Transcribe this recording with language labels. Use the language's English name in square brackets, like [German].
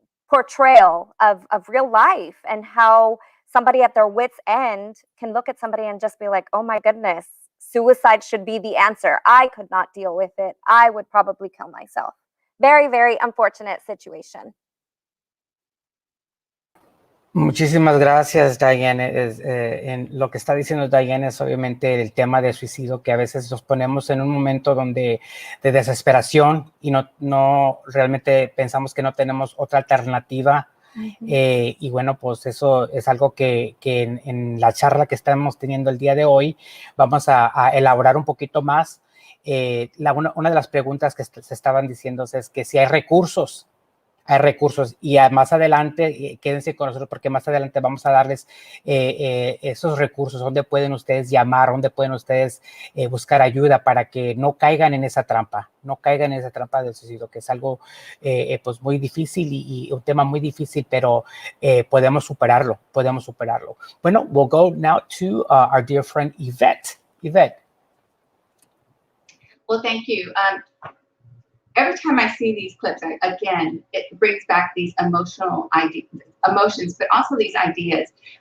[English] portrayal of real life, and how somebody at their wit's end can look at somebody and just be like, oh my goodness, suicide should be the answer. I could not deal with it. I would probably kill myself. Very, very unfortunate situation. [Spanish] Muchísimas gracias, Diane. En lo que está diciendo Diane es obviamente el tema de suicidio, que a veces nos ponemos en un momento de desesperación y no realmente pensamos que no tenemos otra alternativa. Y bueno, pues eso es algo que en la charla que estamos teniendo el día de hoy vamos a elaborar un poquito más. Una de las preguntas que se estaban diciendo es que si hay recursos y más adelante, quédense con nosotros porque más adelante vamos a darles esos recursos, donde pueden ustedes llamar, donde pueden ustedes buscar ayuda para que no caigan en esa trampa, del suicidio, que es algo pues muy difícil y un tema muy difícil, pero podemos superarlo. Bueno, [English] we'll go now to our dear friend Yvette. Yvette. Well, thank you. Every time I see these clips, again, it brings back these emotions, but also these ideas.